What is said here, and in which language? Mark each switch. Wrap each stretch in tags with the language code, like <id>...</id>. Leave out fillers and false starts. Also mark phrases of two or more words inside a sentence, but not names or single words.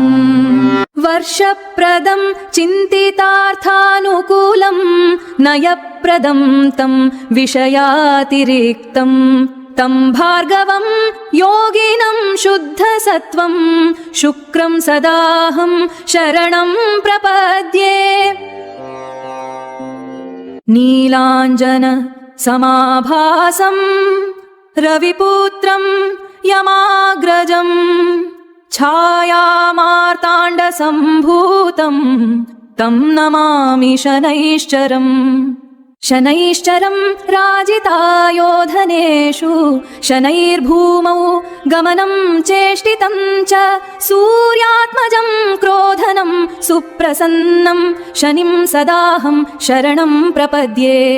<sa>వర్షప్రదం చింతితార్థానుకూలం నయప్రదం తం విషయాతిరిక్తం తం భార్గవం యోగినం శుద్ధసత్వం శుక్రం సదాహం శరణం ప్రపద్యే. నీలాంజన సమాభాసం రవిపుత్రం యమాగ్రజం छायामार्ताण्डसम्भूतं तं नमामि शनैश्चरम् शनैश्चरं राजितायोधनेषु शनैर्भूमौ गमनं चेष्टितं च सूर्यात्मजं क्रोधनं सुप्रसन्नं शनिं सदाहं शरणं प्रपद्ये</sa>